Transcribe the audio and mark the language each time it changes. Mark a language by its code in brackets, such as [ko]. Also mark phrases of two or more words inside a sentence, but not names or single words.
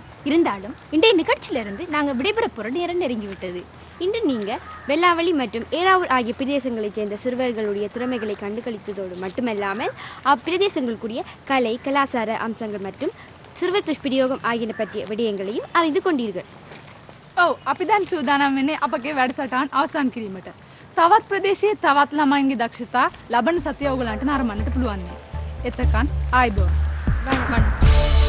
[ta] இருந்தாலும் இன்றைய நிகழ்ச்சியிலிருந்து நாங்கள் விடைபெற போகிற நேரம் நெருங்கிவிட்டது. இன்று நீங்கள் வெள்ளாவளி மற்றும் ஏறாவூர் ஆகிய பிரதேசங்களைச் சேர்ந்த சிறுவர்களுடைய திறமைகளை கண்டுகளித்ததோடு மட்டுமல்லாமல் அப்பிரதேசங்களுக்குரிய கலை கலாச்சார அம்சங்கள் மற்றும் சிறுவர் துஷ்பிரயோகம் ஆகியன பற்றிய விடயங்களையும் அறிந்து கொண்டீர்கள். [si] අපි දැන් සූදානම් වෙන්නේ අපගේ වැඩසටහන් අවසන් කිරීමට. තවත් ප්‍රදේශයේ තවත් ළමයින්ගේ දක්ෂතා ලබන සතිය ඔයගලන්ට නරඹන්නට පුළුවන්. එතකන් ආයිබෝන්.